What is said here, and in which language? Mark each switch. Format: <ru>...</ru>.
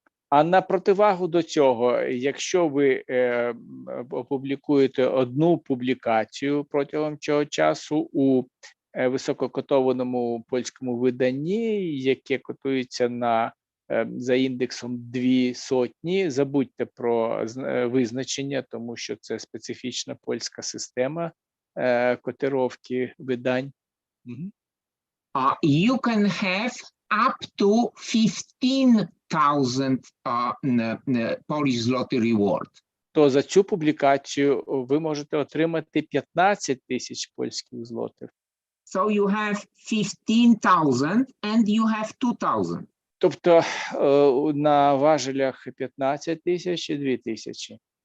<uk>А на противагу до цього, якщо ви опублікуєте одну публікацію протягом цього часу у висококотованому польському виданні, яке котується за індексом 200, забудьте про визначення, тому що це специфічна польська система котировки видань.</uk> <en>You can have up to 15,000 Polish zloty reward.</en> <uk>То за цю публікацію ви можете отримати 15 тисяч польських злотих.</uk> <en>So you have 15,000 and you have 2,000.</en> <uk>Тобто на важелях 15 тисяч і 2 тисячі.</uk>